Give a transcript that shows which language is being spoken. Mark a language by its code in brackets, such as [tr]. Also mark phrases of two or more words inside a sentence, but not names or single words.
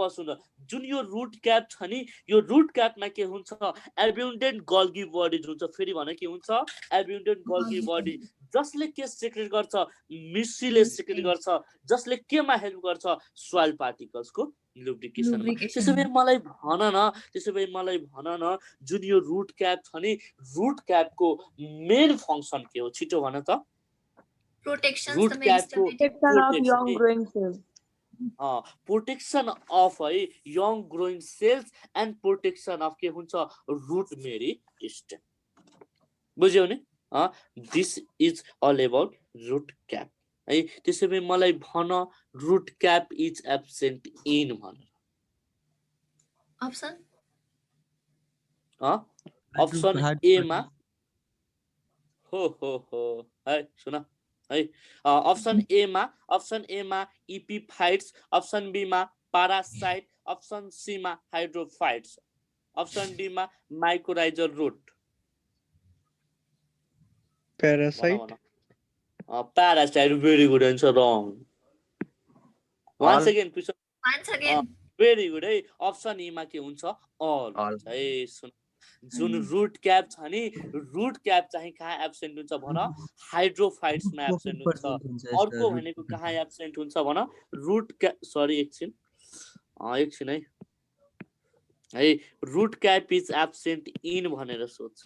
[ne] सुन जुन यो [en] root cap [ne] छ नि यो [en] root cap [ne] के हुन्छ [en] abundant golgi body [ne] हुन्छ फेरि भने के हुन्छ [en] abundant golgi body [ne] जसले के सेक्रेट गर्छ म्युसिलेज सेक्रेट गर्छ जसले केमा हेल्प गर्छ [en] soil particles [ne] लुब्रिकेसनमा त्यसैले मलाई भन न जुन यो [en] root cap [ne] छ नि [en] root cap main function [ne] के हो छिटो भन त प्रोटेक्शन [en] root cap protection of है young growing cells and protection of [ne] के हुन्छ [en] root meristem [ne] बुझ्यौ नि [en] this is all about root cap [ne] है त्यसैले मलाई भन [en] root cap is absent in भन [ne] ऑप्शन [en] option A [ne] मा हो है सुन है [en] option A [ne] मा [en] epiphytes option B [ne] मा [en] parasite, option C [ne] मा [en] hydrophytes, option D [ne] मा [en] mycorrhizal root. [ne] Parasite. [en] parasite, very good answer, wrong. वान्स All. again question, Once again. very good [ne] है। [en] option E [ne] मा के हुन्छ? अल All. हुन्छ है। सुन, जुन [en] root cap [ne] छ नि, [en] root cap [ne] चाहिँ कहाँ एब्सेन्ट हुन्छ भन? [en] hydrophytes absent [ne] हुन्छ। अर्को भनेको कहाँ एब्सेन्ट हुन्छ भन? [en] root cap, [ne] सरी एकछिन है, [en] root cap is absent in [ne] भनेर सोध्छ।